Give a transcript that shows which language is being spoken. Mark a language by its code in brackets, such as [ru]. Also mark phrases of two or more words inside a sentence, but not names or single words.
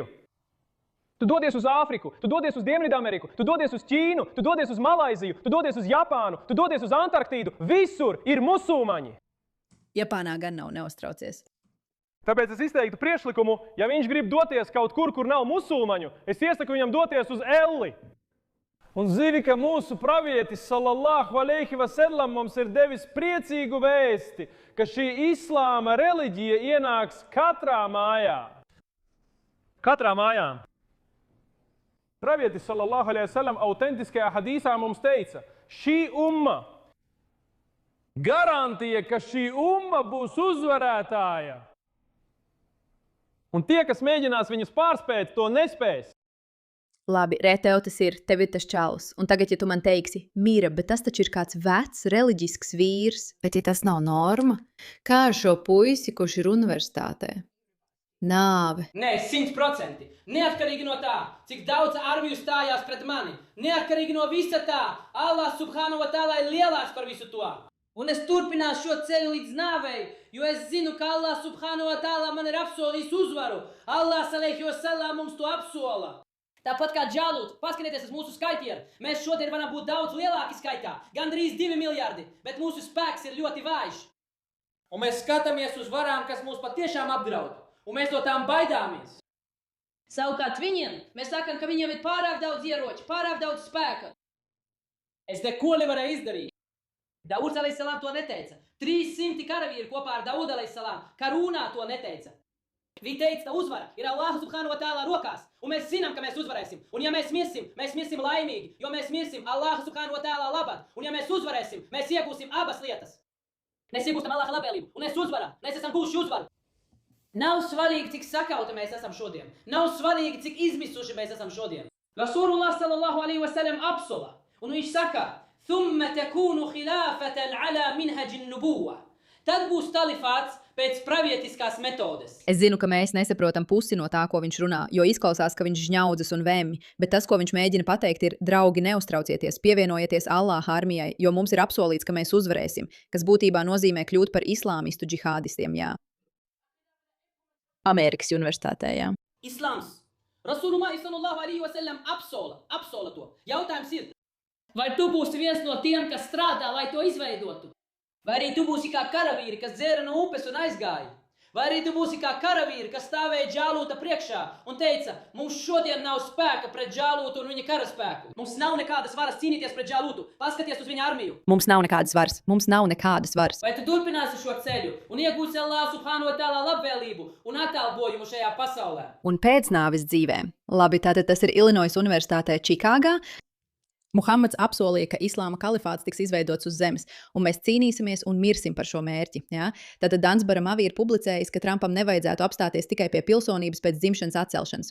[lv] Tu dodies uz Āfriku, tu dodies uz Dienvidameriku, tu dodies uz Ķīnu, tu dodies uz Malaiziju, tu dodies uz Japānu, tu dodies uz Antarktīdu, visur ir musulmaņi. Japānā gan nav, neuztraucies. Tāpēc es izteiktu priekšlikumu, ja viņš grib doties kaut kur, kur nav musulmaņu, es iesaku viņam doties uz Elli. Un zini, ka mūsu pravietis [ar] صلى الله عليه وسلم [lv] mums ir devis priecīgu vēsti, ka šī islāma reliģija ienāks katrā mājā. Katrā mājā. Pravietis [ar] صلى الله عليه وسلم [lv] autentiskajā hadīsā mums teica, šī umma garantija, ka šī umma būs uzvarētāja. Un tie, kas mēģinās viņus pārspēt, to nespēs. Labi, tev tas ir, tev ir tas čalis. Un tagad, ja tu man teiksi, Mīra, bet tas taču ir kāds vecs, reliģisks vīrs. Bet ja tas nav norma, kā ar šo puisi, kurš ir universitātē? Nāve. Nē, 100%. Neatkarīgi no tā, cik daudz armiju stājās pret mani. Neatkarīgi no visa tā, [ar] الله سبحانه وتعالى [lv] ir lielāks par visu to. Un es turpināšu šo ceļu līdz nāvei, jo es zinu, ka [ar] الله سبحانه وتعالى [lv] man ir apsolījis uzvaru. [ar] الله عليه وسلم [lv] mums to apsola. Tāpat kā Džālut, paskatieties uz mūsu skaitieru. Mēs šodien varam būt daudz lielāki skaitā, gandrīz 2 miljardi, bet mūsu spēks ir ļoti vājš. Un mēs skatāmies uz varām, kas mūs patiešām apdraud, un mēs no tām baidāmies. Savukārt viņiem, mēs sakam, ka viņiem ir pārāk daudz ieroču, pārāk daudz spēka. Es neko nevarēju izdarīt. Dauds alaihissalam to neteica. 300 karavīri kopā ar Daudu alaihissalam karūnā to neteica. Viņi teica, ka uzvara ir [ar] الله سبحانه وتعالى [lv] rokās, un mēs zinām, ka mēs uzvarēsim. Un ja mēs mirsim laimīgi, jo mēs mirsim [ar] الله سبحانه وتعالى [lv] labad. Un ja mēs uzvarēsim, mēs iegūsim abas lietas. Mēs iegūstam Allaha labvēlību, un mēs uzvaram, mēs esam gūši uzvaru. Nav svarīgi, cik sakauti mēs esam šodien. Nav svarīgi, cik izmisuši mēs esam šodien. [ar] رسول الله صلى الله عليه وسلم [lv] apsola, un viņš saka, [ar] ثم تكون خلافة على منهج النبوة. [lv] Tad būs kalifāts pēc pravietiskās metodes. Es zinu, ka mēs nesaprotam pusi no tā, ko viņš runā, jo izklausās, ka viņš žņaudzas un vēmj, bet tas, ko viņš mēģina pateikt, ir, draugi, neuztraucieties, pievienojieties Allāha armijai, jo mums ir apsolīts, ka mēs uzvarēsim, kas būtībā nozīmē kļūt par islāmistu džihādistiem, jā. Amerikas universitātē, jā. Islāms. [ar] رسول الله صلى الله عليه وسلم [lv] apsola to. Jautājums ir, vai tu būsi viens no tiem, kas strādā, lai to izveidotu? Vai arī tu būsi kā karavīri, kas dzēra no upes un aizgāja? Vai arī tu būsi kā karavīri, kas stāvēja Džāluta priekšā un teica, mums šodien nav spēka pret Džālutu un viņa karaspēku. Mums nav nekādas varas cīnīties pret Džālutu. Paskaties uz viņa armiju. Mums nav nekādas varas. Vai tu turpināsi šo ceļu un iegūsi [ar] الله سبحانه وتعالى [lv] labvēlību un atalgojumu šajā pasaulē? Un pēc nāves dzīvēm. Labi, tātad tas ir Illinois universitātē Čikāgā. Muhammads apsolīja, ka islāma kalifāts tiks izveidots uz zemes, un mēs cīnīsimies un mirsim par šo mērķi. Ja? Tātad Dansbara Mavi ir publicējis, ka Trumpam nevajadzētu apstāties tikai pie pilsonības pēc dzimšanas atcelšanas.